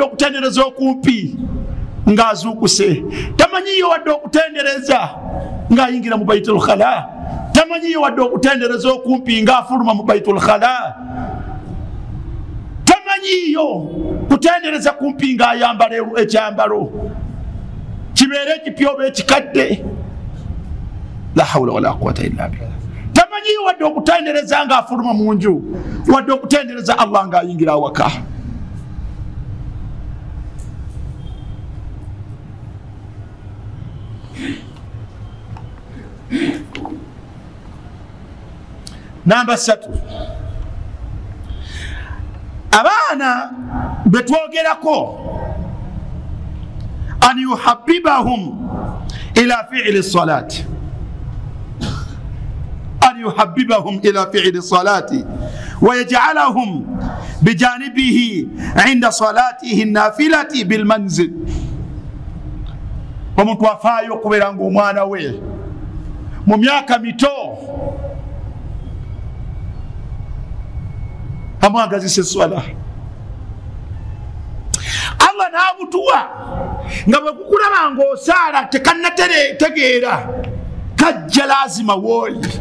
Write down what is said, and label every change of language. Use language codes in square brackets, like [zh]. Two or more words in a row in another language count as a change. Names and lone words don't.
[lg] okutendereza okumpi ng'azuukuse, tamanyiyo wadde okutendereza ng'ayingira mu Baitul Khala, tamanyiyo wadde okutendereza okumpi ng'afuluma mu Baitul Khala, tamanyiyo kutendereza kumpi ng'ayambala ekyambalo kibeere ekipya oba ekikadde. [ar] لا حول ولا قوة إلا بالله. [lg] Tamanyiyo wadde okutendereza ng'afuluma mu nju, wadde okutendereza Allah ng'ayingira awaka. Namba 3, abaana betwogerako [ar] أن يحببهم إلى فعل الصلاة, أن يحببهم إلى فعل الصلاة ويجعلهم بجانبه عند صلاته النافلة بالمنزل. [lg] Omuntu afaayo okubeera ng'omwana we mu myaka mito amwagazisa eswala. Allah n'abutuwa nga bwe kukulaba ng'osaala tekannategeera, kajja lazima wooli.